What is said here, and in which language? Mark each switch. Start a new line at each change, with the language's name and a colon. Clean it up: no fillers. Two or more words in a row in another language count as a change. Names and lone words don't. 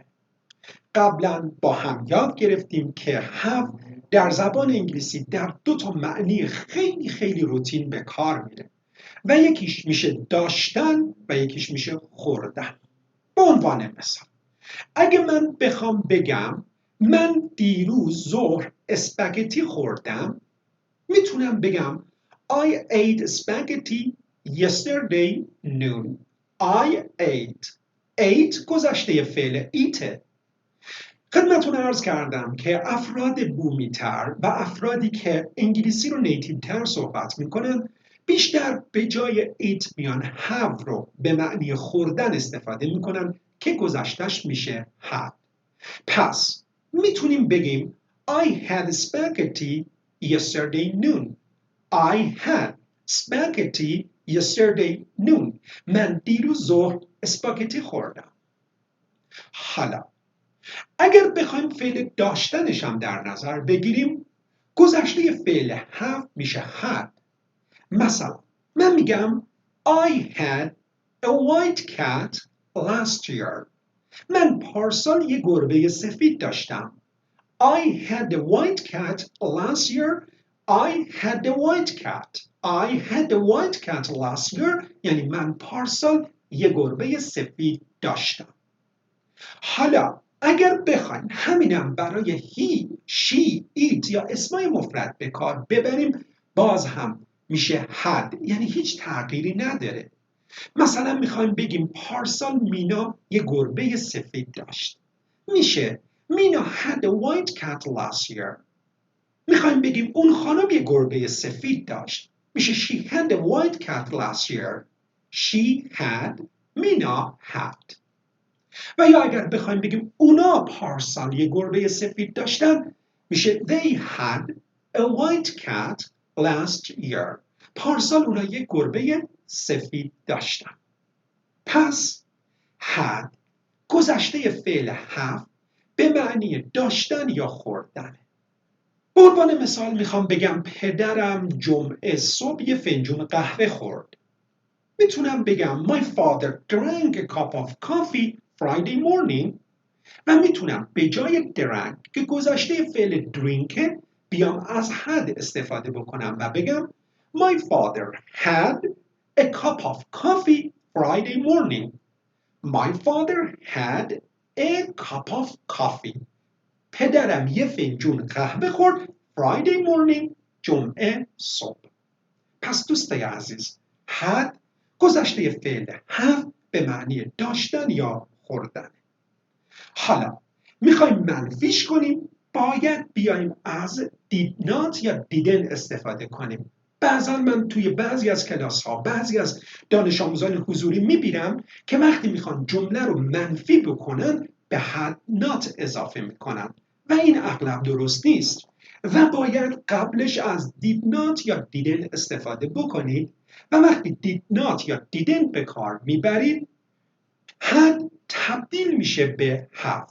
Persian: قبلا با هم یاد گرفتیم که have در زبان انگلیسی در دو تا معنی خیلی خیلی روتین به کار میره و یکیش میشه داشتن و یکیش میشه خوردن. به عنوان مثال اگه من بخوام بگم من دیروز ظهر اسپاگتی خوردم، میتونم بگم
English: I ate spaghetti yesterday noon. I ate
Persian: گذشته فعل
English: eat.
Persian: خدمتون عرض کردم که افراد بومی‌تر و افرادی که انگلیسی رو نیتیو تر صحبت میکنن بیشتر به جای eat میان have رو به معنی خوردن استفاده میکنن که گذشتش میشه had.
English: پس میتونیم بگیم I had spaghetti yesterday noon. I had spaghetti yesterday noon.
Persian: من دیروز ظهر اسپاگتی خوردم. حالا اگر بخوایم فعل داشتنش هم در نظر بگیریم گذشته فعل have میشه had. مثلا من میگم
English: I had a white cat last year.
Persian: من پارسال یه گربه سفید داشتم.
English: I had a white cat last year. I had a white cat. I had a white cat last year.
Persian: یعنی من پارسال یه گربه سفید داشتم. حالا اگر بخوایم همینم برای he, she, it یا اسمای مفرد به کار ببریم باز هم میشه had، یعنی هیچ تغییری نداره. مثلا میخوایم بگیم پارسال مینا یه گربه سفید داشت، میشه مینا
English: had a white cat last year.
Persian: میخوایم بگیم اون خانم یه گربه سفید داشت، میشه
English: she had a white cat last year. She had،
Persian: مینا had. و یا اگر بخوایم بگیم اونا پارسال یه گربه سفید داشتن میشه they had a white cat last year. پارسال اونا یه گربه سفید داشتن. پس had گذشته فعل have به معنی داشتن یا خوردن. به عنوان مثال میخوام بگم پدرم جمعه صبح یه فنجون قهوه خورد. میتونم بگم
English: my father drank a cup of coffee Friday morning.
Persian: و میتونم به جای drank که گذشته فعل drink بیام از had استفاده بکنم و بگم
English: my father had a cup of coffee Friday morning. My father had a cup of coffee.
Persian: پدرم یه فنجون قهوه خورد
English: Friday morning،
Persian: جمعه صبح. پس دوستای عزیز had گذشته فعل have به معنی داشتن یا خوردن. حالا میخوایم منفیش کنیم باید بیایم از
English: did not
Persian: یا didn't استفاده کنیم. بعضا من توی بعضی از کلاس ها بعضی از دانش آموزان حضوری میبینم که وقتی میخوان جمله رو منفی بکنن به
English: had not
Persian: اضافه میکنن و این اغلب درست نیست و باید قبلش از
English: did not
Persian: یا didn't استفاده بکنید و وقتی
English: did not
Persian: یا didn't به کار میبرید had تبدیل میشه به have.